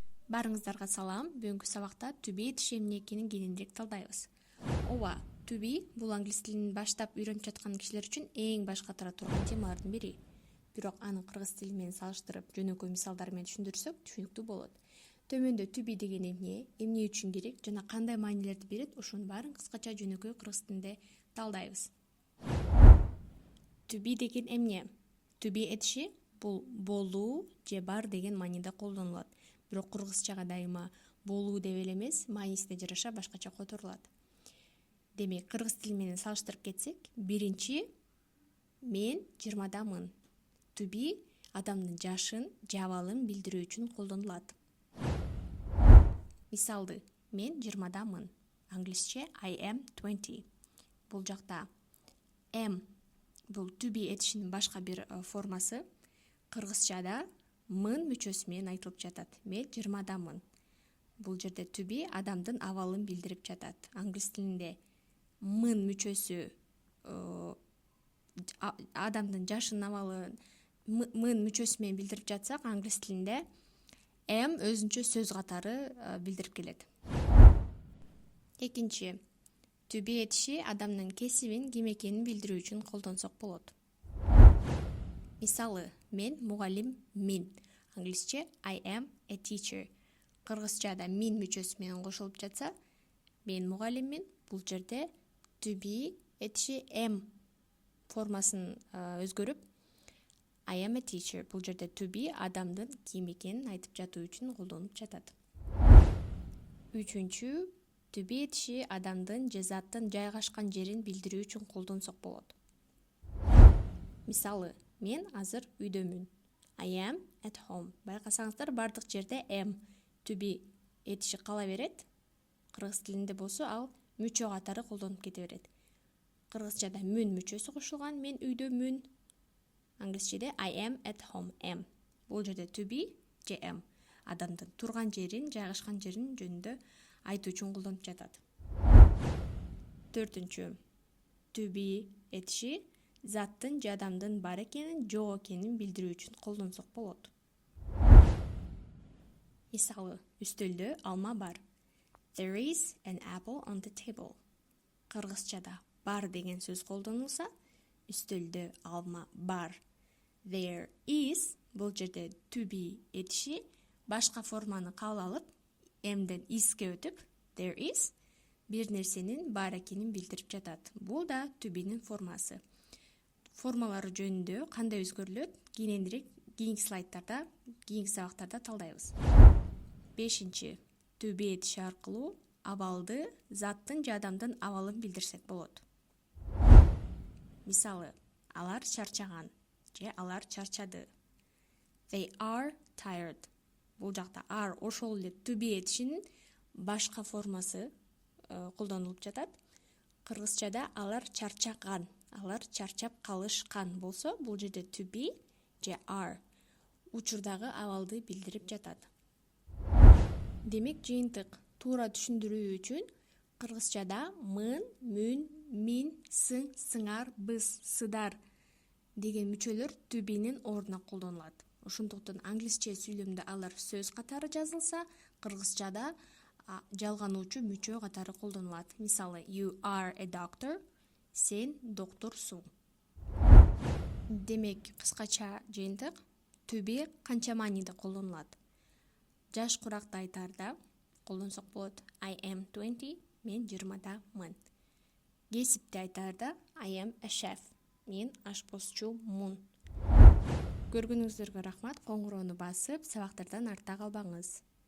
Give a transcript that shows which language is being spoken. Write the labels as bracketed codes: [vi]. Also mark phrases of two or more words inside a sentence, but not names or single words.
[ky] Барыңыздарга салам. Бүгүнкү сабакта [en] to be [ky] тиши эмне экенин кененирээк талдайбыз. Ооба, [en] to be [ky] бул англис тилин баштап үйрөнүп жаткан кишилер үчүн эң баш катара турган темалардын бири. Бирок аны кыргыз тили менен салыштырып, жөнөкөй мисалдар менен түшүндүрсөк түшүнүктүү болот. Төмөндө [en] to be [ky] деген эмне үчүн керек жана кандай маанилерди берет, ушунун баарын кыскача жөнөкөй кыргыз тилинде талдайбыз. [en] To be [ky] деген эмне? [en] To be [ky] этиши бул болуу же бар деген мааниде колдонулат. Бирок кыргызчага дайыма болуу деп эле эмес, маанисине жараша башкача которулат. Демек, кыргыз тили менен салыштырып кетсек, биринчи мен 20-дамын. [en] To be [ky] адамдын жашын, же абалын билдирүү үчүн колдонулат. Мисалды, мен 20-дамын. [en] Англисче I am 20. [ky] Бул жакта am бул [en] to be [ky] этишинин башка бир формасы. Кыргызчада мын мүчөсү менен айтылып жатат. Мен 20-дамын. Бул жерде [en] to be [ky] адамдын абалын билдирип жатат. Англис тилинде мын мүчөсү адамдын жашынын абалын мын мүчөсү менен билдирип жатсак, англис тилинде am өзүнчө сөз катары билдирип келет. Экинчи, [en] to be [ky] этиши адамдын кесибин, ким экенин билдирүү үчүн колдонсок болот. Мисалы, мен мугалиммин. [en] Англисче I am a teacher. [ky] Кыргызчада мин мүчөсү менен кошулуп жатса, мен мугалиммин. Бул жерде [en] to be [ky] этиши am формасын өзгөрүп [en] I am a teacher. [ky] Бул жерде [en] to be [ky] адамдын ким экенин айтып жатуу үчүн колдонуп жатат. Үчүнчү, [en] to be [ky] этиши адамдын же заттын жайгашкан жерин билдирүү үчүн колдонсок болот. Мисалы, мен азыр үйдөмүн. [en] I am at home. [ky] Байкасаңыздар, бардык жерде [en] am to be [ky] этиши кала берет. Кыргыз тилинде болсо ал мүчө катары колдонуп кете берет. Кыргызчада мүн мүчөсү кошулган, мен үйдөмүн. [en] Англисчеде I am at home, am. [ky] Бул жерде [en] to be [ky] же am адамдын турган жерин, жайгашкан жерин жөнүндө айтуу үчүн колдонуп жатат. Төртүнчү, [en] to be [ky] этиши заттын же адамдын бар экенин, жок экенин билдирүү үчүн колдонсок болот. Мисалы, үстөлдө алма бар. [en] There is an apple on the table. [ky] Кыргызчада бар деген сөз колдонулса, үстөлдө алма бар. [en] There is [ky] бул жерде [en] to be [ky] этиши башка форманы кабыл алып, amден isке өтүп, [en] there is [ky] бир нерсенин бар экенин билдирип жатат. Бул да [en] to be'нин [ky] формасы. Формалары жөнүндө кандай өзгөрүлөт, кийинки слайдтарда, кийинки сабактарда талдайбыз. Бешинчи, [en] to be [ky] этиши аркылуу абалды, заттын же адамдын абалын билдирсек болот. Мисалы, алар чарчаган же алар чарчады. [en] They are tired. [ky] Бул жакта are ошол эле [en] to be [ky] этишинин башка формасы колдонулуп жатат. Кыргызчада алар чарчаган, алар чарчап калышкан болсо, бул жерде [en] to be [ky] же are учурдагы абалды билдирип жатат. Демек, жыйынтык туура түшүндүрүү үчүн кыргызчада мын, мүн, мин, сың, сыңар, біз, сыдар деген мүчөлөр [en] to be'нин [ky] ордуна колдонулат. Ошондуктан англисче сүйлөмдө алар сөз катары жазылса, кыргызчада жалгануучу мүчө катары колдонулат. Мисалы, [en] you are a doctor, [ky] сен доктурсуң. Демек, кыскача жыйынтык [en] to be [ky] канча мааниде колдонулат? Жаш куракты айтаарда колдонсок болот. [en] I am 20, [ky] мен 20-дамын. Кесипти айтаарда [en] I am a chef, [ky] мен ашпозчумун. Көргөнүңүздөргө рахмат. Коңгуроону басып, сабактардан артта калбаңыз.